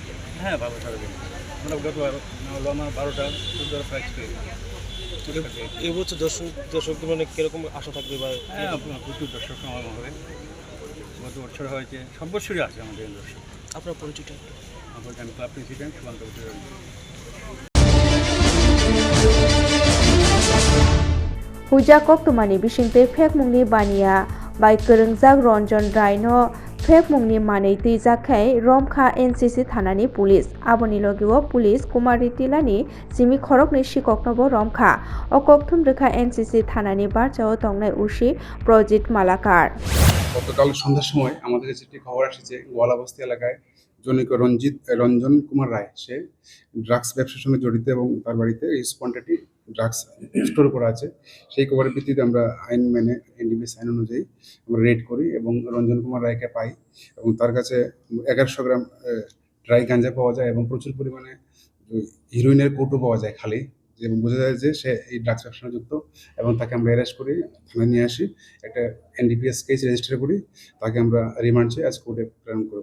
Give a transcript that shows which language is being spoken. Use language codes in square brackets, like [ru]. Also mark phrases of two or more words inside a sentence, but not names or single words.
[bn] হ্যাঁ, ভালো সারা পেয়েছি আমরা। গত হলো আমার 12টা 14টা প্রাইজ পেয়েছি। এবছর দর্শকদের মানে কীরকম আশা থাকবে বা? হ্যাঁ, প্রচুর দর্শক সমাগম হবে। গত বছর হয়েছে, সব বছরই আছে আমাদের দর্শক। আপনার পরিচিত? আমি [en] club president [bn] সুকান্ত বসুর। [trp] हुजा कक्तमानि बिसिंतै फेकमुंनि बानिया बाय कोरोंजाक रन्जन रायनो फेकमुंनि मानै तैजाखाय रमखा एनसीसी थानानि पुलिस आबनि लगिओ पुलिस कुमारी टिलानि जिमि खरकनि सिककनबो रमखा अकक्थुम रेखा एनसीसी थानानि बारचाओ तंनाय उसी प्रजित मालाकार। [bn] গতকাল সন্ধ্যার সময় আমাদের কাছে একটি খবর এসেছে গোয়ালাবস্তি এলাকায় জনৈক রঞ্জন কুমার রায়, সে ড্রাগস ব্যবসার সঙ্গে জড়িত এবং তার বাড়িতে [en] huge quantity drugs store [bn] করা আছে। সেই খবরের ভিত্তিতে আমরা আইন মেনে এনডিপিএস আইন অনুযায়ী আমরা রেড করি এবং রঞ্জন কুমার রায়কে পাই এবং তার কাছে 1100 গ্রাম ড্রাই গাঁজা পাওয়া যায় এবং প্রচুর পরিমাণে হিরোইনের কৌটো পাওয়া যায় খালি, এবং বোঝা যায় যে সে এই ড্রাগস ব্যবসার সঙ্গে যুক্ত এবং তাকে আমরা অ্যারেস্ট করি, থানায় নিয়ে আসি, একটা [en] NDPS case register [bn] করি, তাকে আমরা রিমান্ড চেয়ে আজ কোর্টে প্রেরণ করব।